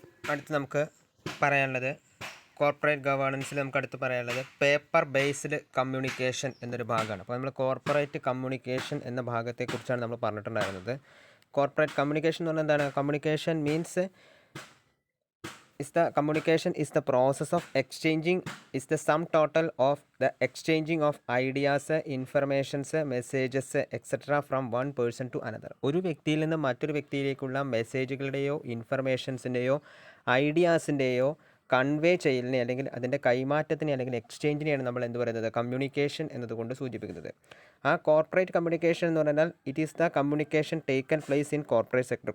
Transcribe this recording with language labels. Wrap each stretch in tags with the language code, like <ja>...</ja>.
<ml>അടുത്ത് നമുക്ക് പറയാനുള്ളത് കോർപ്പറേറ്റ് ഗവേണൻസിൽ നമുക്ക് അടുത്ത് പറയാനുള്ളത് പേപ്പർ ബേസ്ഡ് കമ്മ്യൂണിക്കേഷൻ എന്നൊരു ഭാഗമാണ്. അപ്പോൾ നമ്മൾ കോർപ്പറേറ്റ് കമ്മ്യൂണിക്കേഷൻ എന്ന ഭാഗത്തെക്കുറിച്ചാണ് നമ്മൾ പറഞ്ഞിട്ടുണ്ടായിരുന്നത്. കോർപ്പറേറ്റ് കമ്മ്യൂണിക്കേഷൻ എന്ന് പറഞ്ഞാൽ എന്താണ്?</ml> <en>Communication means communication is the process of exchanging, is the sum total of the exchanging of ideas, informations, messages, etc. from one person to another.</en> <ml>ഒരു വ്യക്തിയിൽ നിന്ന് മറ്റൊരു വ്യക്തിയിലേക്കുള്ള മെസ്സേജുകളുടെയോ ഇൻഫർമേഷൻസിൻ്റെയോ ഐഡിയാസിൻ്റെയോ കൺവേ ചെയ്യലിനെ അല്ലെങ്കിൽ അതിൻ്റെ കൈമാറ്റത്തിനെ അല്ലെങ്കിൽ എക്സ്ചേഞ്ചിനെയാണ് നമ്മൾ എന്ത് പറയുന്നത്? കമ്മ്യൂണിക്കേഷൻ എന്നതുകൊണ്ട് സൂചിപ്പിക്കുന്നത്. ആ കോർപ്പറേറ്റ് കമ്മ്യൂണിക്കേഷൻ എന്ന് പറഞ്ഞാൽ</ml> <en>It is the communication taken place in corporate sector.</en>